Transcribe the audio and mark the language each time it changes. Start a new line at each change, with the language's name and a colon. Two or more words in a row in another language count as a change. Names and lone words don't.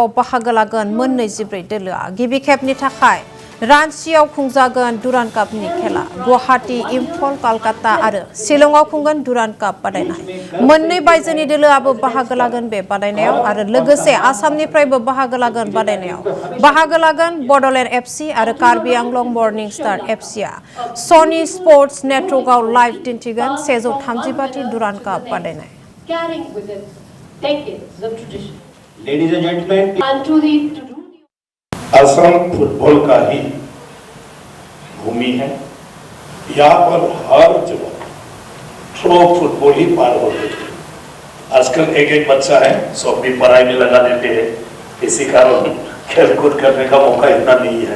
Bodo: बाहागो लागोन मोन 24 दोलोआ गिबि खेबनि थाखाय रांचीआव खुंजागोन डुरान्ड कापनि खेला गुवाहाटी इम्फल कलकाता आरो शिलंआव खुंगोन डुरान्ड काप बादायनाय मोननै बायजोनि दोलोआबो बाहागो लागोन बे बादायनायाव आरो लोगोसे आसामनिफ्रायबो बाहागो लागोन बादायनायाव बाहागो लागोन बडलेण्ड एफसी आरो कार्बि आंलं मर्निं स्टार एफसीआ सनी स्पोर्ट्स नेटवर्कआव लाइभ दिन्थिगोन 135थि डुरान्ड काप बादायनाय
English: Ladies and gentlemen,
Hindi: असम फुटबॉल का ही भूमि है। यहाँ पर हर जगह थ्रो फुटबॉल ही पार होते थे। आजकल एक बच्चा है सब भी पढ़ाई में लगा देते हैं, इसी कारण खेलकूद करने का मौका इतना नहीं है।